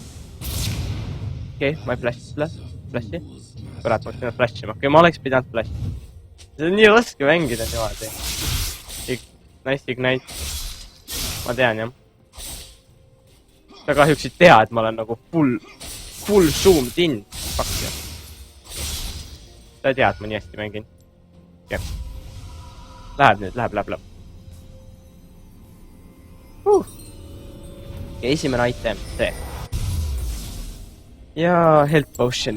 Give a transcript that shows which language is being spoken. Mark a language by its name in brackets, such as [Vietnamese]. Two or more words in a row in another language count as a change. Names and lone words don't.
[Estonian] Okei, ma ei flashi. Kurat, ma oleks pidanud flashima. Okei, ma oleks pidanud flashima. See on nii raske mängida niimoodi. [English] Nice ignite. [Estonian] Ma tean, jah. Sa kahjuks ei tea, et ma olen nagu [English] full zoomed in. [Estonian] Fakt, jah. Sa ei tea, et ma nii hästi mängin. Jah. Läheb nüüd, läheb. Ja esimene item, see. Ja [English] health potionid.